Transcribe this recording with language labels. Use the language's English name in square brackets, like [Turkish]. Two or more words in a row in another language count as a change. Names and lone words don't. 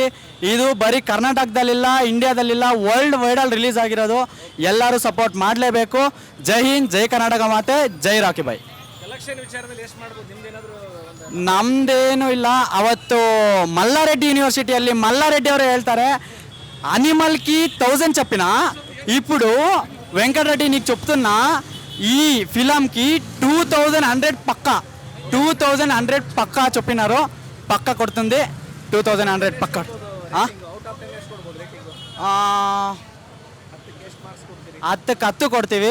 [Kannada] ಇದು ಬರೀ ಕರ್ನಾಟಕದಲ್ಲಿಲ್ಲ, ಇಂಡಿಯಾದಲ್ಲಿಲ್ಲ, ವರ್ಲ್ಡ್ ವೈಡಲ್ಲಿ ರಿಲೀಸ್ ಆಗಿರೋದು. ಎಲ್ಲರೂ ಸಪೋರ್ಟ್ ಮಾಡಲೇಬೇಕು. ಜೈ ಹಿಂದ್, ಜೈ ಕರ್ನಾಟಕ ಮಾತೆ, ಜೈ ರಾಕಿ ಬಾಯ್. ನಮ್ದೇನು ಇಲ್ಲ. ಅವತ್ತು ಮಲ್ಲಾರೆಡ್ಡಿ ಯೂನಿವರ್ಸಿಟಿಯಲ್ಲಿ మల్లారెడ్డి ಅವರು ಹೇಳ್ತಾರೆ, [Telugu] అనిమల్కి 1000 చెప్పిన ఇప్పుడు వెంకటరెడ్డి నీకు చెప్తున్నా ఈ ఫిలంకి 2100 పక్కా చెప్పినారు. పక్క కొడుతుంది 2100 పక్క. 10 ಕೊಡ್ತೀವಿ.